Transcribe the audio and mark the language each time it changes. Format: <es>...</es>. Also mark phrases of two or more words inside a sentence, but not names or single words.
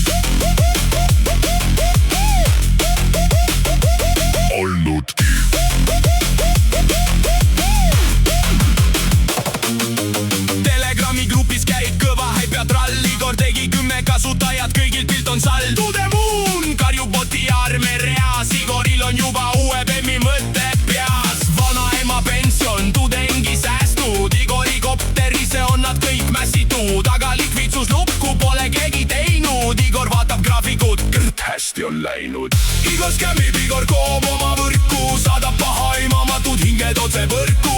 <et>Telegrami grupis käib kõva hype ja trall. Igor tegi 10 kasutajat, kõigil pilt on sall.</et> <en>To the moon,</en> <et>karjub boti arme reas. Igoril on juba uue bemmi mõte peas. Vanaema pension, tudengi säästud. Igori kopterisse on nad kõik mässitud. Aga likviidsuslukku pole keegi teinud. Igor vaatab graafikut, hästi on läinud. Igor skämmib, Igor koob oma võrku, saadab pahaimamatud hinged otse võrku.</et>